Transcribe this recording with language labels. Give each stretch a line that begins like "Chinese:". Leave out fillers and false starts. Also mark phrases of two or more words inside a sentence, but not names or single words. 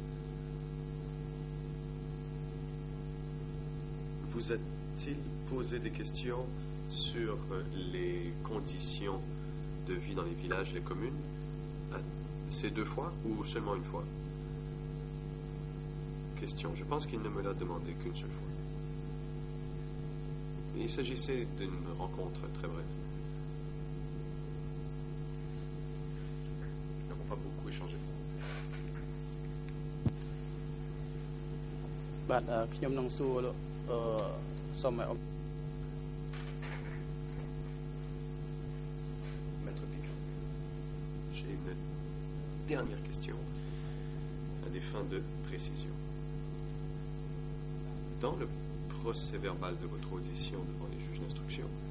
French: Vous a-t-il posé des questions sur les conditions de vie dans les villages et les communes ces 2 fois ou seulement une fois? Question. Je pense qu'il ne me l'a demandé qu'une seule fois. Il s'agissait d'une rencontre très brève. Nous n'avons pas beaucoup échangé.
Khmer: បាទខ្ញុំនឹងសួរសូមឲ្យ
French: Maître Picard, j'ai une dernière question à des fins de précision. Dans le procès verbal de votre audition devant les juges d'instruction,